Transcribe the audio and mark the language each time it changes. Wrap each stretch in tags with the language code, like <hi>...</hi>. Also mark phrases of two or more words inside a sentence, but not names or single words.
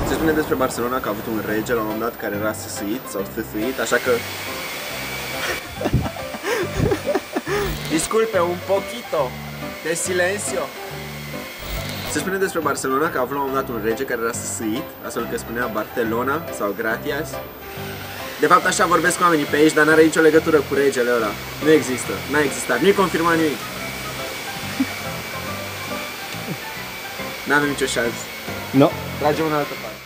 <ro>spune despre Barcelona că a avut un rege la un moment dat care era săsăit sau stăsuit, așa că...</ro> <es>Disculpe, un poquito de silencio.</es> <ro>Se spune despre Barcelona că a avut la un moment dat un rege care era săsăit, astfel că spunea Barcelona sau Gratias. De fapt așa vorbesc oamenii pe aici, dar n-are nicio legătură cu regele ăla. Nu există, n-a existat, nu-i confirmat nimic. N-avem nicio șansă. No. Tragem în altă parte.</ro>